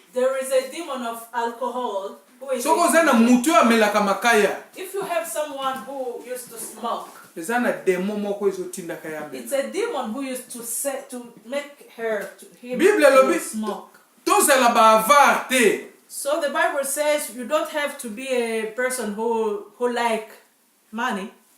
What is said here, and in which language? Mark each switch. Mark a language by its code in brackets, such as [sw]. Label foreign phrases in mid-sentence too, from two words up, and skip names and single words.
[en] There is a demon of alcohol who is. [ln] Soko oza na mutu amelaka makaya. [en] If you have someone who used to smoke, it's a demon who used to make her to smoke. So the Bible says you don't have to be a person who like money.